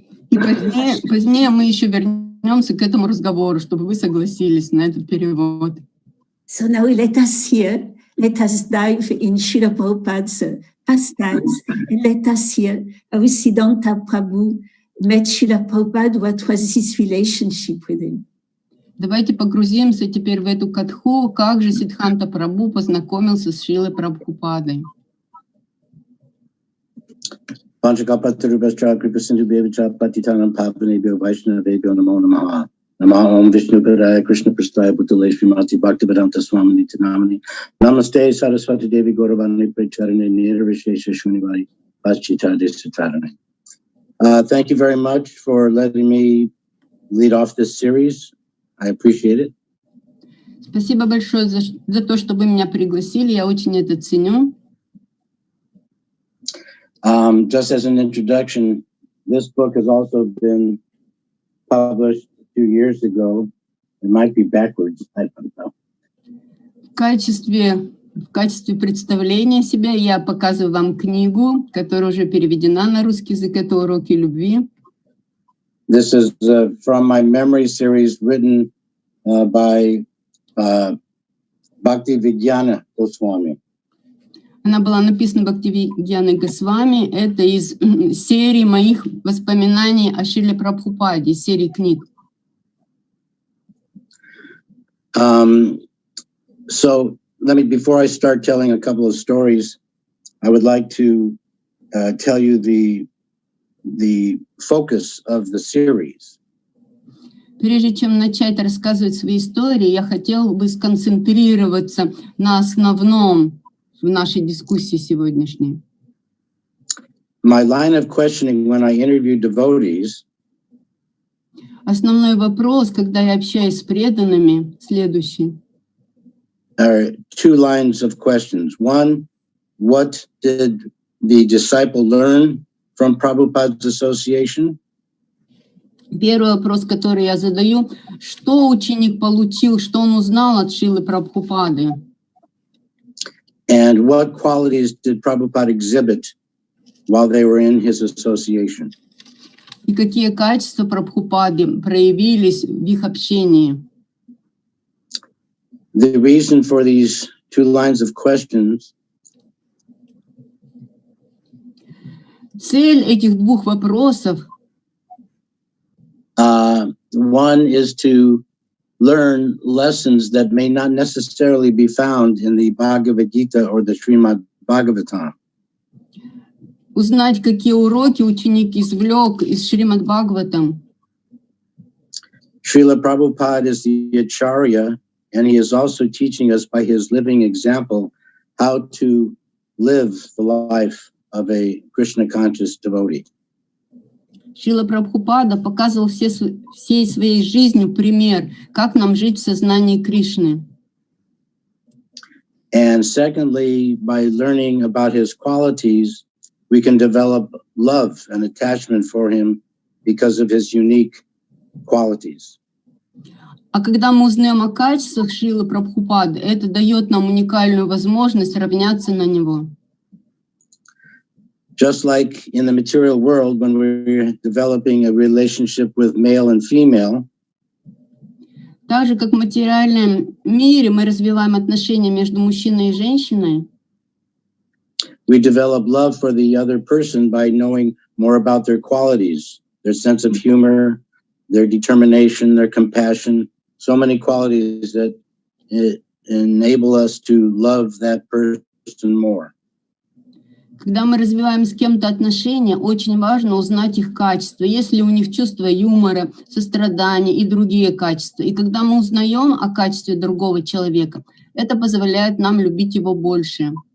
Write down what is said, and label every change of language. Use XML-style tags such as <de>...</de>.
<ru>И позднее мы еще вернемся к этому разговору, чтобы вы согласились на этот перевод.</ru> <en>So now let us dive in Шриле Прабхупаde's pastimes, and let us hear how Sidдханта Prabhu met Шриле Прабхупаде, what was his relationship with him.</en> <ru>Давайте погрузимся теперь в эту катху, как же Сиддханта Прабху познакомился с Шрилой Прабхупадой.</ru> <sa>Panchakapatarubhascha Kripasindu Bevacha Patitanam Papanebhyo Vaishnavebhyo Namo Namaha. Namaha Om Vishnu Padaya Krishna Prastaya Bhutale Srimati Bhaktivedanta Swamini Tinamani. Namaste Saraswati Devi Gauravani Pracharane Nirvishesha Shunivari Paschita Desatarane.</sa> <en>Thank you very much for letting me lead off this series. I appreciate it.</en> <ru>Спасибо большое за то, что вы меня пригласили. Я очень это ценю.</ru> <en>Just as an introduction, this book has also been published 2 years ago. It might be backwards, I don't know.</en> <ru>В качестве представления себя я показываю вам книгу, которая уже переведена на русский язык. Это «Уроки любви».</ru> <en>This is from my memory series written by Bhaktivedanta Goswami.</en> <ru>Она была написана Бхактивидьяной Госвами. Это из серии моих воспоминаний о Шриле Прабхупаде, серии книг.</ru> <en>So before I start telling a couple of stories, I would like to tell you the focus of the series.</en> <ru>Прежде чем начать рассказывать свои истории, я хотел бы сконцентрироваться на основном в нашей дискуссии сегодняшней.</ru> <en>My line of questioning when I interview devotees</en> <ru>Основной вопрос, когда я общаюсь с преданными, следующий.</ru> <en>are two lines of questions. One, what did the disciple learn from Prabhupada's association?</en> <ru>Первый вопрос, который я задаю, что ученик получил, что он узнал от Шрилы Прабхупады?</ru> <en>And what qualities did Prabhupada exhibit while they were in his association?</en> <ru>И какие качества Прабхупады проявились в их общении?</ru> <en>The reason for these two lines of questions</en> <ru>Цель этих двух вопросов</ru> <en>one is to learn lessons that may not necessarily be found in the Bhagavad Gita or the Srimad Bhagavatam.</en> <ru>узнать, какие уроки ученик извлек из Шримад Бхагаватам.</ru> <en>Srila Prabhupada is the Acharya, and he is also teaching us by his living example how to live the life of a Krishna conscious devotee.</en> <ru>Шрила Прабхупада показывал всей своей жизнью пример, как нам жить в сознании Кришны.</ru> <en>And secondly, by learning about his qualities, we can develop love and attachment for him because of his unique qualities.</en> <ru>А когда мы узнаем о качествах Шрилы Прабхупады, это дает нам уникальную возможность равняться на него.</ru> <en>Just like in the material world, when we're developing a relationship with male and female,</en> <ru>Так же, как в материальном мире мы развиваем отношения между мужчиной и женщиной,</ru> <en>we develop love for the other person by knowing more about their qualities, their sense of humor, their determination, their compassion, so many qualities that enable us to love that person more.</en> <ru>когда мы развиваем с кем-то отношения, очень важно узнать их качества, есть ли у них чувство юмора, сострадания и другие качества. И когда мы узнаем о качестве другого человека, это позволяет нам любить его больше.</ru>